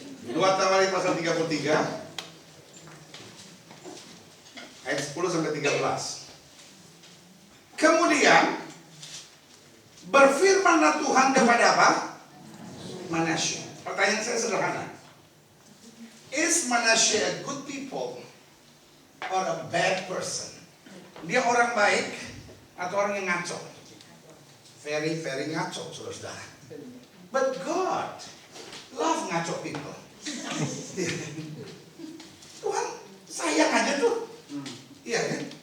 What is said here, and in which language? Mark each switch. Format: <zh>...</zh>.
<id>Dua Tawarin pasal 33 ayat 10 sampai 13. Kemudian berfirmanlah Tuhan kepada apa? Manasye. Pertanyaan saya sederhana.</id> <en>Is Manasye a good people or a bad person?</en> <id>Dia orang baik atau orang yang ngaco?</id> <en>Very ngaco,</en> <id>saudara-saudara.</id> <en>But God love ngaco people.</en> <id>Tuhan sayang aja tuh. Iya kan?</id>